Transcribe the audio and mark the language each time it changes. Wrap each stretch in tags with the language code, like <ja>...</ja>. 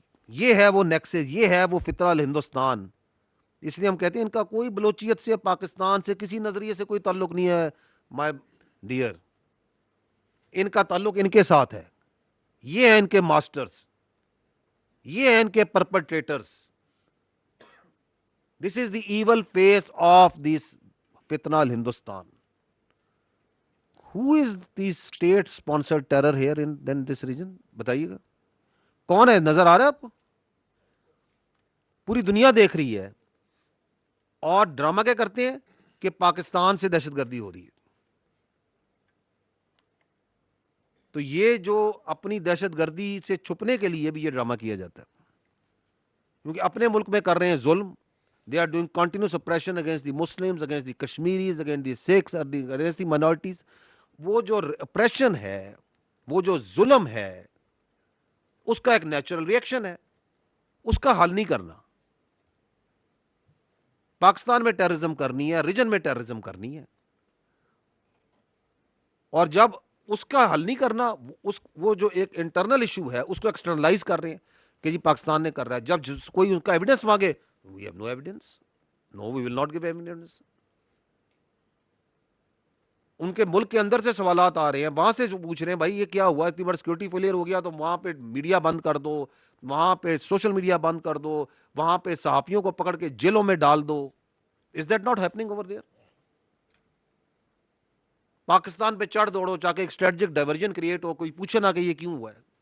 <ur>یہ ہے وہ نیکسس, یہ ہے وہ فتنہ الہندوستان. اس لیے ہم کہتے ہیں ان کا کوئی بلوچیت سے, پاکستان سے کسی نظریے سے کوئی تعلق نہیں ہے. مائی ڈیئر, ان کا تعلق ان کے ساتھ ہے. یہ ہیں ان کے ماسٹرز, یہ ہیں ان کے پرپٹریٹرز.</ur> <en>This is the evil face of this فتنہ الہندوستان. Who is the state sponsored terror here in this region?</en> <ur>بتائیے گا کون ہے؟ نظر آ رہا ہے آپ کو؟ پوری دنیا دیکھ رہی ہے, اور ڈرامہ کیا کرتے ہیں کہ پاکستان سے دہشت گردی ہو رہی ہے. تو یہ جو اپنی دہشت گردی سے چھپنے کے لیے بھی یہ ڈرامہ کیا جاتا ہے, کیونکہ اپنے ملک میں کر رہے ہیں ظلم.</ur> <en>They are doing continuous oppression against the Muslims, against the Kashmiris, against the Sikhs, against the minorities.</en> <ur>وہ جو اپریشن ہے, وہ جو ظلم ہے, اس کا ایک نیچرل ریئیکشن ہے, اس کا حل نہیں کرنا. پاکستان میں ٹیررزم کرنی ہے, ریجن میں ٹیررزم کرنی ہے, اور جب اس کا حل نہیں کرنا, وہ جو ایک انٹرنل ایشو ہے اس کو ایکسٹرنلائز کر رہے ہیں کہ جی پاکستان نے کر رہا ہے. جب کوئی ان کا ایویڈنس مانگے,</ur> <en>we have no evidence, no we will not give evidence.</en> <ur>ان کے ملک کے اندر سے سوالات آ رہے ہیں, وہاں سے جو پوچھ رہے ہیں بھائی یہ کیا ہوا, اتنی بڑا سیکورٹی فیلئر ہو گیا تو وہاں پہ میڈیا بند کر دو, وہاں پہ سوشل میڈیا بند کر دو, وہاں پہ صحافیوں کو پکڑ کے جیلوں میں ڈال دو.</ur> <en>Is that not happening over there?</en> <ur>Pakistan پہ چڑھ دوڑو چاہے ایک اسٹریٹجک ڈائیورژن کریٹ ہو, کوئی پوچھے نہ کہ یہ کیوں ہوا ہے.</ur>